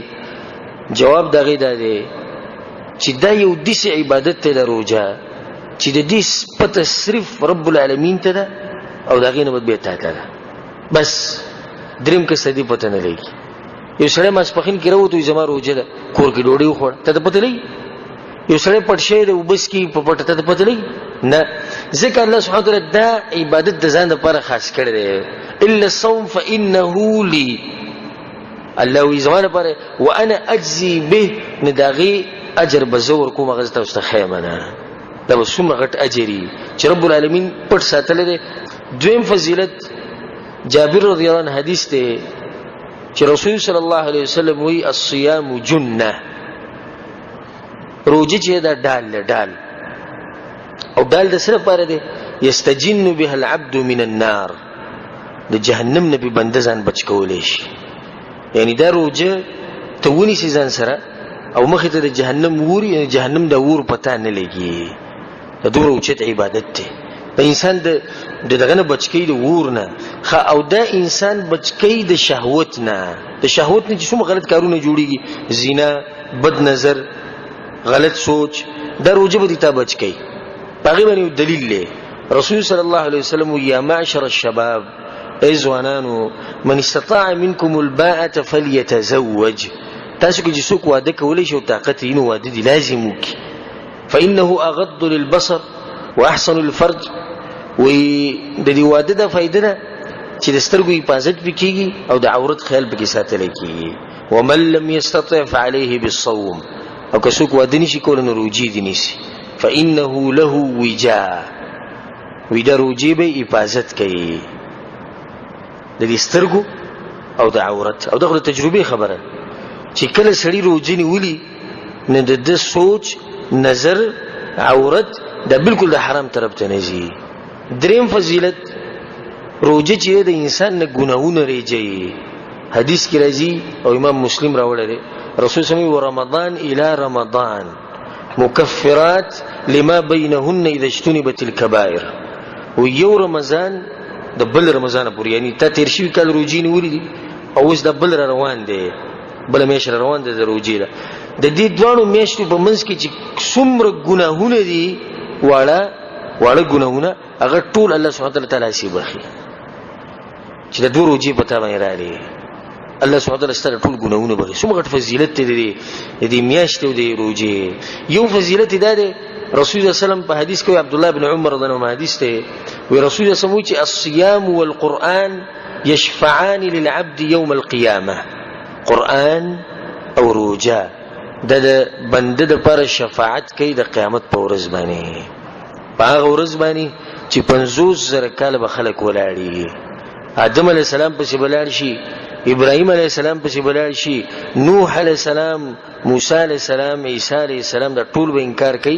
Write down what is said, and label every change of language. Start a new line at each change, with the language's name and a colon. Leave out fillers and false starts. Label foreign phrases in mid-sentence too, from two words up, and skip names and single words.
Pashto: جواب دغه دا دی چې دا یو داسې عبادت دی د روزه چې د دې پته صرف
Arabic: رب العالمین
Pashto: ته ده او د هغې نه به تا ته ده. بس دریم کس ته دې پته نه لګي. یو سړی ماسپښین کې راووت وایي زما روزه ده، کور کې ډوډۍ وخوړه، ته ته پته لګي؟ یو سړی پټ شوی دی اوبه څکي په پټه، ته ته پته لګي؟ نه. ځکه
Arabic: الله سبحانه وتعالی
Pashto: دا عبادت د ځان لپاره خاص کړی دی.
Arabic: الا الصوم فانه لي،
Pashto: الله وی زما لپاره
Arabic: وانا اجزي به،
Pashto: نه د هغې اجر به زه ورکوم، هغه زه تاسو ته ښیم نه. دا به څومره غټ اجر وي چې
Arabic: رب العالمین
Pashto: پټ ساتلی دی. دویم فضیلت جابر
Arabic: رضی الله عنه
Pashto: حدیث دی چې رسول
Arabic: صلی الله علیه وسلم
Pashto: وی
Arabic: الصيام جنه،
Pashto: روزه چې دا ډال له ډال، او ډال د څه لپاره دی؟
Arabic: یستجن بها العبد من النار،
Pashto: د جهنم نه به بنده ځان بچ کولی شي. یعنی دا روزه ته ونیسي ځان سره او مخې ته د جهنم وري، یعنی جهنم د ور پتا نه لګي. دا دومره اوچت عبادت دی. د انسان د دغه نه بچ کوي د ور نه، او دا انسان بچ کوي د شهوت نه. د شهوت نه چې څومره غلط کارونه جوړیږي، زنا، بد نظر، غلط سوچ، دا روزه به دې تا بچ کوي. په هغې باندې دلیل دی. رسول
Arabic: صلی الله علیه وسلم یا معشر الشباب،
Pashto: ای ځوانانو،
Arabic: من استطاع منکم الباءة فلیتزوج،
Pashto: تاسو کې چې څوک واده کولی شي او طاقت یې نو واده دې لازم وکړي.
Arabic: فانه اغض للبصر واحسن للفرج،
Pashto: وی د دې واده د فائدې نه چې د سترګو حفاظت پکې کیږي او د عورت خیال پکې ساتل کیږي.
Arabic: ومن لم يستطع فعليه بالصوم،
Pashto: او که څوک واده نشي کولی نو روزې دې نیسي.
Arabic: فانه له وجاء،
Pashto: وی د روزې به حفاظت کوي د دې سترګو او د عورت. او دغه تجربه خبره چې کله سړی روزې نیولي نه د سوچ، نظر، عورت دا بالکل د حرام طرف ته نه ځي. دریم فضیلت روزه چې د انسان نه ګناهونه ریږي. حدیث کې راځي او امام مسلم راوړی دی، رسول
Arabic: صلی الله علیه وسلم رمضان الى رمضان مکفرات لما بینهن اذا اجتنبت الكبائر،
Pashto: و یو رمضان د بل رمضان پورې، یعنی تا تیر شوي کال روزې نیولې دي او اوس د بل روان دی، بله میاشت روان دی د روزې ده. د دې دواړو میاشتو په منځ کې چې څومره ګناهونه دي، واړه ګناهونه، هغه ټول
Arabic: الله سبحانه وتعالی تعالی
Pashto: سي بخي چې د دوه روزې په تا باندې راغلي.
Arabic: الله سبحانه وتعالی
Pashto: ستاسو ټول ګناهونه بخي. څومره غټ فضیلت دی د دې میاشتې او د روزې. یو فضیلت دا دی، رسول الله
Arabic: صلی الله علیه وسلم
Pashto: په حدیث کې عبد الله بن عمر
Arabic: رضی الله عنه
Pashto: حدیث دی، وی رسول الله
Arabic: صلی الله علیه وسلم
Pashto: چې
Arabic: الصيام والقرآن يشفعان للعبد يوم القيامة،
Pashto: قرآن او روزه د بنده د پر شفاعت کوي د قیامت په ورځ باندې. په هغه ورځ باندې چې 50,000 کال به خلک ولاړي، آدم
Arabic: علیه السلام
Pashto: پسې بلاړ شي، ابراهیم
Arabic: علیه السلام
Pashto: پسې بلاړ شي، نوح
Arabic: علیه السلام،
Pashto: موسی
Arabic: علیه السلام،
Pashto: عیسی
Arabic: علیه السلام،
Pashto: دا ټول به انکار کوي.